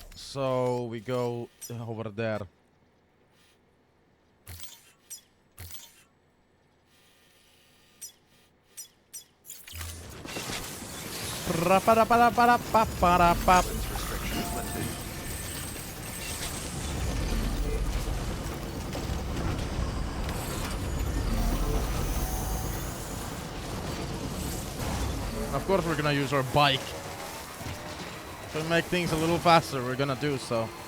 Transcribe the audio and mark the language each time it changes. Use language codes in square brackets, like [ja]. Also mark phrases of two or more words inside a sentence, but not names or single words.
[en] So we go over there. Ra-pa-da-pa-da-pa-da-pa-pa-da-pa. Restrictions lifted. Of course we're gonna use our bike. To make things a little faster, we're gonna do so.